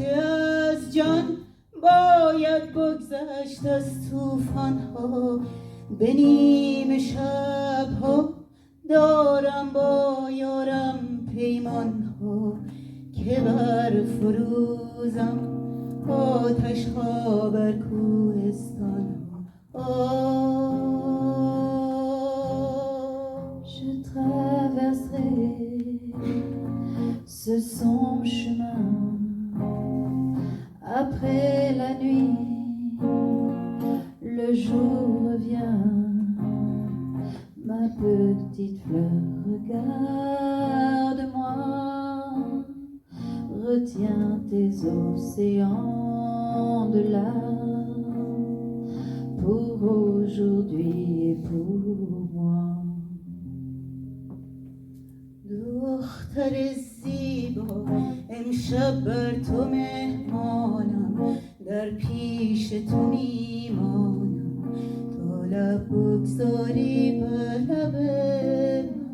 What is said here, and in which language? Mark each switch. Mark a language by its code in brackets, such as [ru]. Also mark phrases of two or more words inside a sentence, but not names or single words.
[fa] از جان باید بگذشت از طوفان ها به نیمه شب ها دارم با یارم پیمان ها که بر فروزم آتش ها بر کوهستان ها [fr] Je traverserai ce sombre chemin après la nuit, le jour revient, ma petite fleur, regarde-moi. retiens tes océans de larmes pour aujourd'hui et pour moi. [fa] دختر زیبا امشب بر تو مهمانم، در پیش تو میمانم تا لب بگذاری بر لب من.